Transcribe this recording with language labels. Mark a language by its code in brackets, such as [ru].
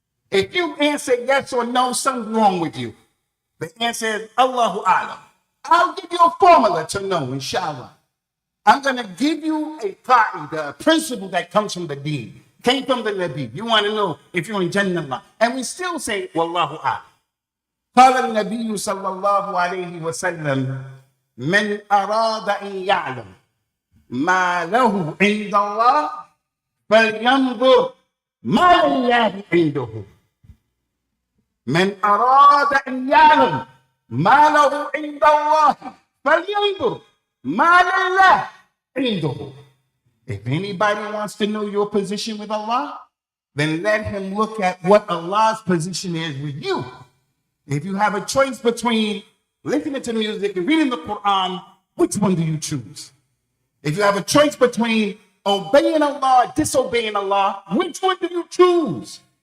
[en] If you answer yes or no, something's wrong with you. The answer is Allahu A'lam. I'll give you a formula to know, inshallah. I'm going to give you a qaida, a principle that comes from the deen, came from the Nabi. You want to know if you're in Jannah. And we still say, Wallahu a'lam. [ar] قال النبي صلى الله عليه وسلم من أراد أن يعلم ما له عند الله فلينظر ما لله عنده. من أراد أن يعلم ما له عند الله فلينظر ما لله عنده. [en] If anybody wants to know your position with Allah, then let him look at what Allah's position is with you. If you have a choice between listening to music and reading the Quran, which one do you choose? If you have a choice between obeying Allah and disobeying Allah, which one do you choose?